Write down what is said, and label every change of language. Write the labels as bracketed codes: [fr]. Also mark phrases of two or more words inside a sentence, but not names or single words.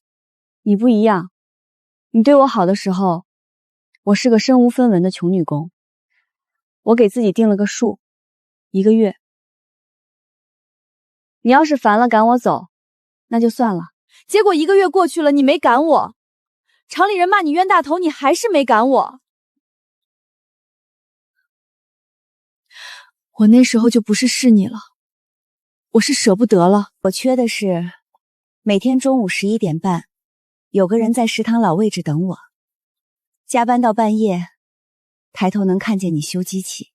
[zh] 你不一樣，你對我好的時候，我是個身無分文的窮女工。我給自己定了個數，1個月。你要是煩了趕我走，那就算了。結果1個月過去了，你沒趕我，廠裡人罵你冤大頭，你還是沒趕我。我那時候就不是試你了，我是捨不得了。我缺的是每天中午11點半，有個人在食堂老位置等我，加班到半夜，抬頭能看見你修機器。